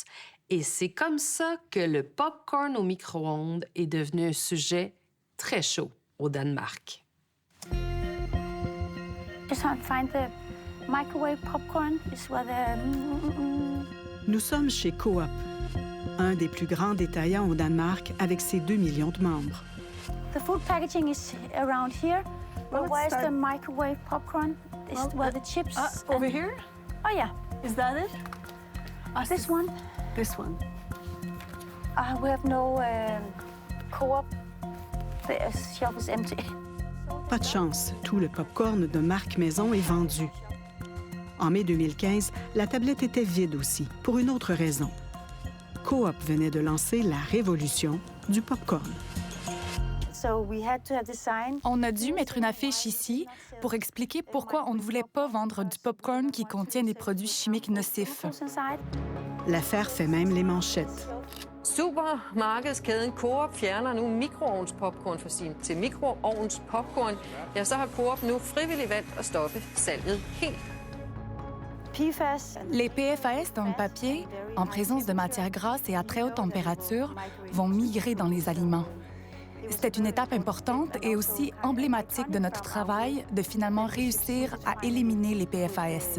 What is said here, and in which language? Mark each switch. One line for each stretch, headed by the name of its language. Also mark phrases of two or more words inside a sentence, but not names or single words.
French: Et c'est comme ça que le popcorn au micro-ondes est devenu un sujet très chaud au Danemark. Nous sommes chez Coop, un des plus grands détaillants au Danemark avec ses 2 millions de membres.
English: The food packaging is around here. But where's the microwave popcorn? Is where the chips... over here? Oh, yeah. Is that it? This one? This one. We have no Co-op. The shelf is empty.
French: Pas de chance, tout le popcorn de marque maison est vendu. En mai 2015, la tablette était vide aussi, pour une autre raison. Coop venait de lancer la révolution du popcorn. On a dû mettre une affiche ici pour expliquer pourquoi on ne voulait pas vendre du popcorn qui contient des produits chimiques nocifs. L'affaire fait même les manchettes.
Danish: Supermarkedskæden Coop fjerner nu mikroovnspopcorn til mikroovnspopcorn. Ja, så har Coop nu frivilligt valgt at stoppe salget helt.
French: Les PFAS dans le papier, en présence de matières grasses et à très haute température, vont migrer dans les aliments. C'était une étape importante et aussi emblématique de notre travail de finalement réussir à éliminer les PFAS.